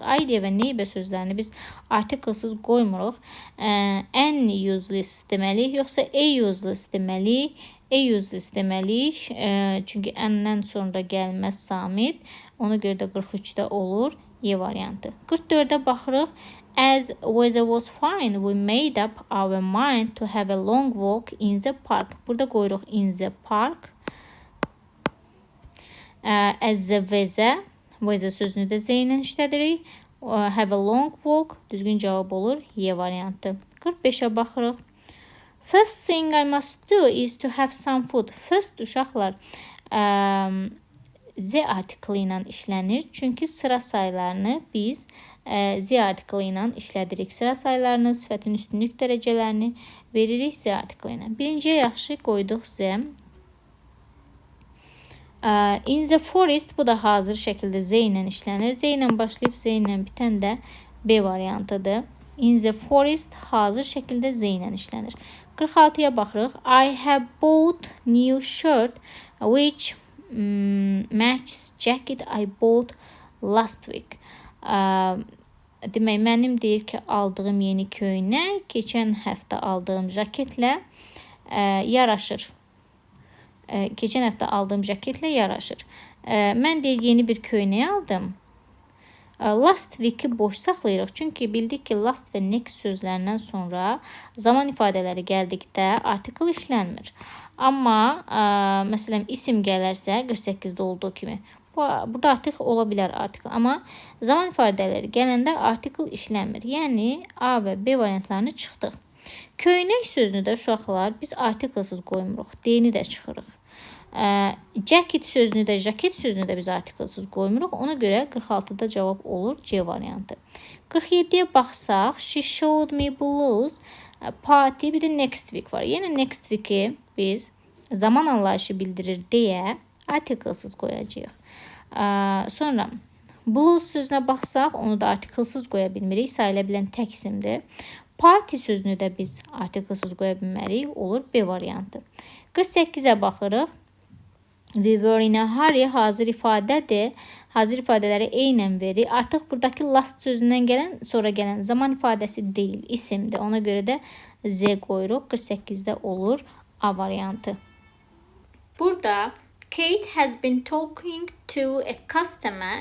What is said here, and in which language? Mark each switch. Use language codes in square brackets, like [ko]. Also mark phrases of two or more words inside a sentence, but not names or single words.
[az] Idea və neighbor sözlərini biz artiklsız qoymuruq. Ən useless deməliyik, yoxsa useless deməliyik? Useless deməliyik, çünki əndən sonra gəlməz samit. Ona görə də 43-də olur Y variantı. 44-də baxırıq. [en] As weather was fine, we made up our mind to have a long walk in the park. [az] Burada qoyuruq [en] in the park. As the weather [az] sözünü də Z ilə işlədirik. [en] Have a long walk. [az] Düzgün cavab olur Y variantı. 45-ə baxırıq. [en] First thing I must do is to have some food. [az] First uşaqlar Z artiklı ilə işlənir. Çünki sıra sayılarını biz Z artiklı ilə işlədirik. Sıra sayılarını, sifətin üstünlük dərəcələrini veririk Z artiklı ilə. Birinciyə yaxşı qoyduq Z. [en] In the forest, [az] bu da hazır şəkildə Z ilə işlənir. Z ilə başlayıb Z ilə bitən də B variantıdır. [en] In the forest [az] hazır şəkildə Z ilə işlənir. 46-ya baxırıq. [en] I have bought new shirt which matches jacket I bought last week. [az] Demək, mənim deyir ki, aldığım yeni köynək keçən həftə aldığım jaketlə yaraşır. Keçən həftə aldığım jaketlə yaraşır. Mən deyir, yeni bir köynək aldım. [en] Last week- [az] i boş saxlayırıq. Çünki bildik ki, last və next sözlərindən sonra zaman ifadələri gəldikdə artikl işlənmir. Amma məsələn isim gələrsə 48-də olduğu kimi burada artıq ola bilər artikl. Amma zaman ifadələri gələndə artikl işlənmir. Yəni A və B variantlarını çıxdıq. Köynək sözünü də uşaqlar biz artiklsız qoymuruq. D-ni də çıxırıq. Jacket sözünü də, jacket sözünü də biz artiklsız qoymuruq. Ona görə 46-da cavab olur C variantı. 47-yə baxsaq, [en] she showed me blues, party, [az] bir də [en] next week [az] var. Yəni [en] next week- [az] i biz zaman anlayışı bildirir deyə artiklsız qoyacağıq. Sonra blues sözünə baxsaq, onu da artiklsız qoya bilmirik. Sayıla bilən təksimdir. Party sözünü də biz artiklsız qoya bilmərik. Olur B variantı. 48-ə baxırıq. [en] We were in a hurry [az] hazır ifadədir. Hazır ifadələri eynən verir. Artıq buradakı last sözündən gələn, sonra gələn zaman ifadəsi deyil, isimdir. Ona görə də Z qoyuruq. 48-də olur A variantı. [en] Burada Kate has been talking to a customer.